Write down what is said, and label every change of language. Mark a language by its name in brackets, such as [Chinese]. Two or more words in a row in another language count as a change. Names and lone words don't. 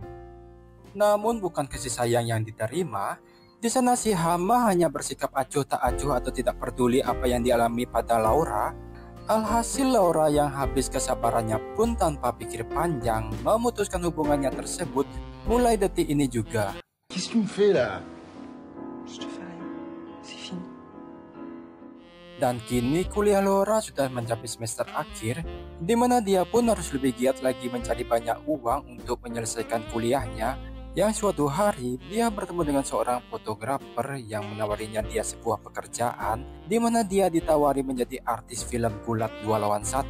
[Indonesian] Namun bukan kasih sayang yang diterima. Di sana si Hama hanya bersikap acuh tak acuh atau tidak peduli apa yang dialami pada Laura. Alhasil Laura yang habis kesabarannya pun tanpa pikir panjang memutuskan hubungannya tersebut mulai detik ini juga. [French] Qu'est-ce que tu me fais là? Je te fais rien. C'est fini. [Indonesian] Dan kini kuliah Laura sudah mencapai semester akhir, di mana dia pun harus lebih giat lagi mencari banyak uang untuk menyelesaikan kuliahnya. Yang suatu hari dia bertemu dengan seorang fotografer yang menawarinya dia sebuah pekerjaan, di mana dia ditawari menjadi artis film gulat 2 lawan 1.